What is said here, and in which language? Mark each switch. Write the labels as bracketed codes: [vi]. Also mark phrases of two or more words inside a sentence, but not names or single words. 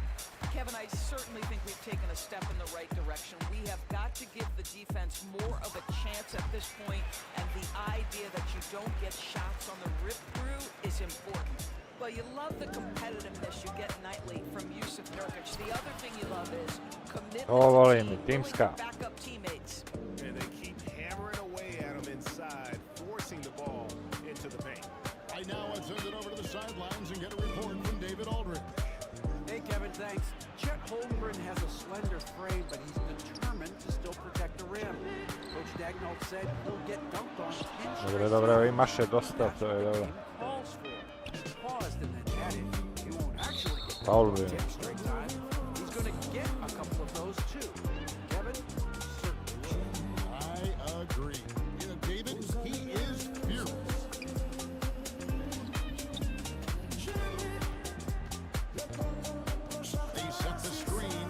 [en] Kevin, I certainly think we've taken a step in the right direction. We have got to give the defense more of a chance at this point, and the idea that you don't get shots on the rip-through is important. Well, you love the competitiveness you get nightly from Yusuf Nurkic. The other thing you love is commitment [hr] Ovo [en] to [hr] volim, [en] team, [hr] timska. [en] willing to back up teammates. And they keep hammering away at him inside, forcing the ball into the paint. I now have send it over to the sidelines and get a report from David Aldridge. Hey, Kevin, thanks. Chet Holmgren has a slender frame, but he's determined to still protect the rim. Coach Dagnall said he'll get dunked on 10 [hr] Dobro, [en] straight [hr] dobro, [en] games. [hr] i maše dosta, [en] That's [hr] to [en] what [hr] je [en] the [hr] dobro. [en] team calls for. He paused and then added, he won't actually get Foul dunked on bin. 10 straight times. He's going to get a couple of those, too. Kevin, certainly will. I agree. You know, David, he is fearless. They set the screen.